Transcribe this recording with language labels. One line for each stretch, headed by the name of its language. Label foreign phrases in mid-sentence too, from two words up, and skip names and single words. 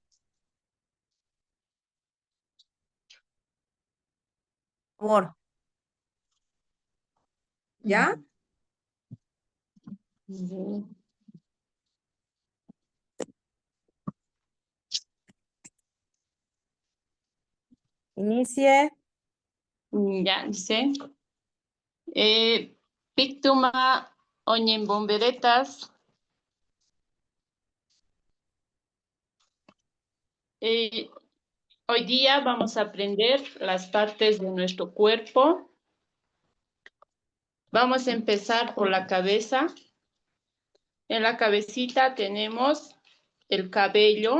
Spanish: favor, ¿ya? Inicie. Ya dice. Pictuma oñen bomberetas. Eh, Hoy día vamos a aprender las partes de nuestro cuerpo Vamos a empezar por la cabeza. En la cabecita tenemos el cabello.